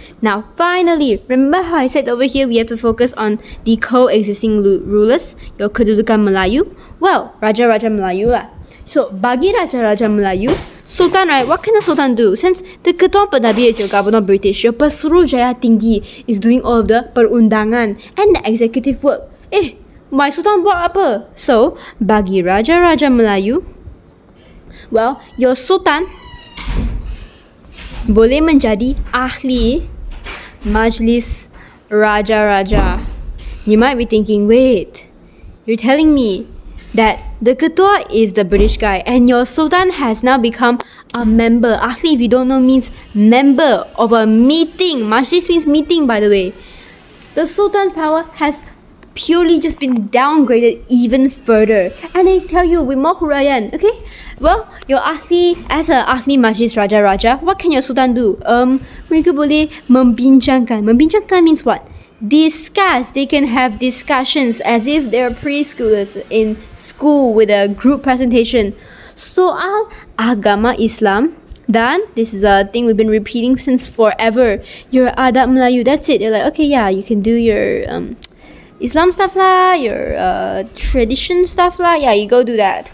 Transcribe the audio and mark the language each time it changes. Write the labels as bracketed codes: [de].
[en] Now, finally, remember how I said over here we have to focus on the coexisting rulers, your kedudukan Melayu? Well, Raja-Raja Melayu lah. So, [ms] bagi [en] Raja-Raja Melayu, Sultan, right, what can a Sultan do? Since the Ketua Pendabur is your Governor British, your Pesuruhjaya Tinggi is doing all of the perundangan and the executive work. My Sultan [ms] buat apa? So, bagi Raja-Raja Melayu, [en] well, your [ms] Sultan boleh menjadi ahli Majlis Raja-Raja. [en] You might be thinking, wait, you're telling me that the Ketua is the British guy and your Sultan has now become a member. Ahli, if you don't know, means member of a meeting. Majlis means meeting, by the way. The Sultan's power has purely just been downgraded even further. And I tell you, with more huraian, okay? Well, your ahli, as a ahli Majlis Raja-Raja, what can your Sultan do? [ms] Mereka boleh membincangkan. [en] Membincangkan means what? Discuss. They can have discussions as if they're preschoolers in school with a group presentation. [ms] Soal agama Islam. Dan, [en] this is a thing we've been repeating since forever. Your adab Melayu, that's it. You're like, okay, yeah, you can do your Islam stuff lah, your tradition stuff lah. Yeah, you go do that.